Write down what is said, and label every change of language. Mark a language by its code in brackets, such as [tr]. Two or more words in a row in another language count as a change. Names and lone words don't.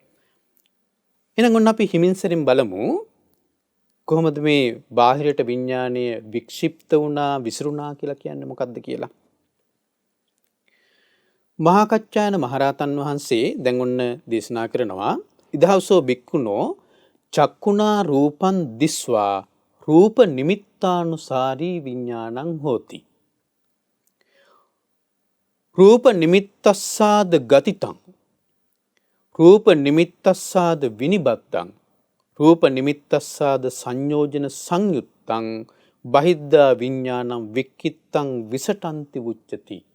[si] එහෙනම් ඔන්න අපි හිමින්සරින් බලමු කොහොමද මේ බාහිරට විඥානය වික්ෂිප්ත වුණා විසිරුණා කියලා කියන්නේ මොකක්ද කියලා. මහා කච්චායන මහ රහතන් වහන්සේ දැන් ඔන්න දේශනා කරනවා [pi] ඉදහවසෝ බික්කුණෝ චක්කුණා රූපං දිස්වා රූප නිමිත්තානුසාරී විඥානං හෝති. රූප නිමිත්තස්සාද ගතිතං රූප නිමිත්තස්සාද විනිබත්තං රූප නිමිත්තස්සාද සංයෝජන සංයුත්තං බහිද්ධා විඥානං වික්කිත්තං විසටಂತಿ උච්චති.